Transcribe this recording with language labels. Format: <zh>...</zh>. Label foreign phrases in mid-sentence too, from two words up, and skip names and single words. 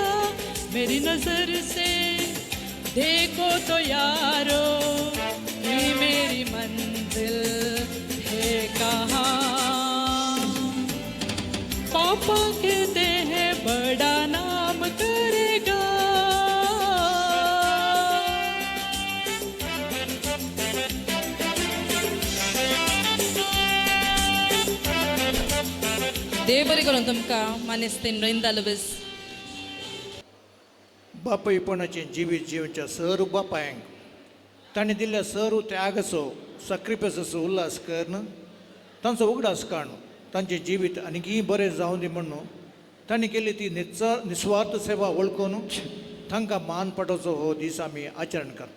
<hi>मेरी नजर से देखो तो यारो, ये मेरी मंजिल है कहाँ। पापा कहते हैं बड़ा नाम करेगा।</hi> <kok>देव बरें करून तुमकां मानेस्तीन रविंद्र लुईस. बापायपणाचें जिवीत जिवच्या सर बापायांक ताणें दिल्ल्या सर त्यागाचो सॅक्रिफायसाचो उल्हास करन, तांचो उगडास काडून तांचें जिवीत आनीकय बरें जावं दी म्हणून तांणी केल्ली ती निस्वार्थ सेवा वळखून तांकां मान पटोवचो हो दीस आमी आचरण करता.</kok>